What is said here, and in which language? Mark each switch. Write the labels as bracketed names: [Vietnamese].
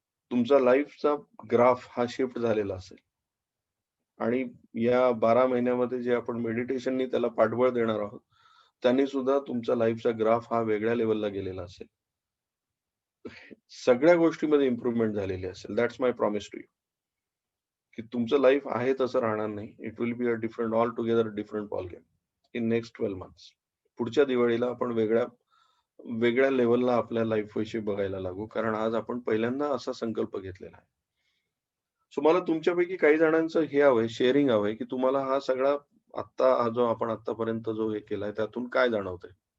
[Marathi] तुमचा लाईफचा ग्राफ हा शिफ्ट झालेला असेल. आणि या 12 महिन्यामध्ये जे आपण मेडिटेशननी त्याला पाठबळ देणार आहोत, त्यांनी सुद्धा तुमचा लाईफचा ग्राफ हा वेगळ्या लेव्हलला गेलेला असेल. सगळ्या गोष्टीमध्ये इम्प्रूव्हमेंट झालेली असेल. [English] That's my promise to you. [Marathi] की तुमचं लाईफ आहे तसं राहणार नाही. [English] It will be a different altogether different ball game in next 12 months. [Marathi] पुढच्या दिवाळीला आपण वेगळ्या लेव्हलला आपल्या लाईफ विषयी बघायला लागू. कारण आज आपण पहिल्यांदा असा संकल्प घेतलेला आहे. सो मला तुमच्यापैकी काही जणांचं हे हवंय, शेअरिंग हवंय, की तुम्हाला हा सगळा हा जो आपण आत्तापर्यंत जो हे केलाय त्यातून काय जाणवतंय?